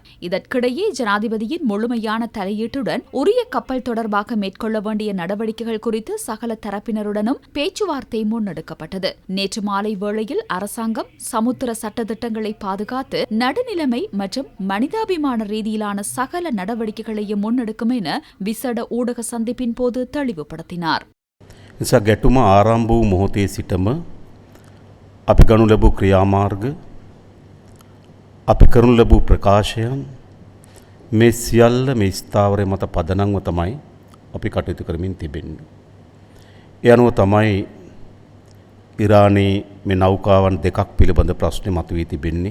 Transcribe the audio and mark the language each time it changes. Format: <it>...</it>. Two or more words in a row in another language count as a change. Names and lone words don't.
<ta>இதற்கிடையே ஜனாதிபதியின் முழுமையான தலையீட்டுடன் உரிய கப்பல் தொடர்பாக மேற்கொள்ள வேண்டிய நடவடிக்கைகள் குறித்து சகல தரப்பினருடனும் பேச்சுவார்த்தை முன்னெடுக்கப்பட்டது. நேற்று மாலை வேளையில் அரசாங்கம் சமுத்திர சட்டத்திட்டங்களை பாதுகாத்து நடுநிலைமை மற்றும் மனிதாபிமான ரீதியிலான சகல நடவடிக்கைகளையும் முன்னெடுக்கும் என விசேட ஊடக சந்திப்பின் போது தெளிவுபடுத்தினார்.</ta> <si>නිසා ගැටුම ආරම්භ වූ මොහොතේ සිටම අපි ගනු ලැබූ ක්‍රියාමාර්ග අපි කරනු ලැබූ ප්‍රකාශයන් මේ සියල්ල මේ ස්ථාවරය මත පදනම්ව තමයි අපි කටයුතු කරමින් තිබෙන්නේ. ඒ අනුව තමයි ඉරානයේ මේ නෞකාවන් දෙකක් පිළිබඳ ප්‍රශ්න මතුවී තිබෙන්නේ.</si>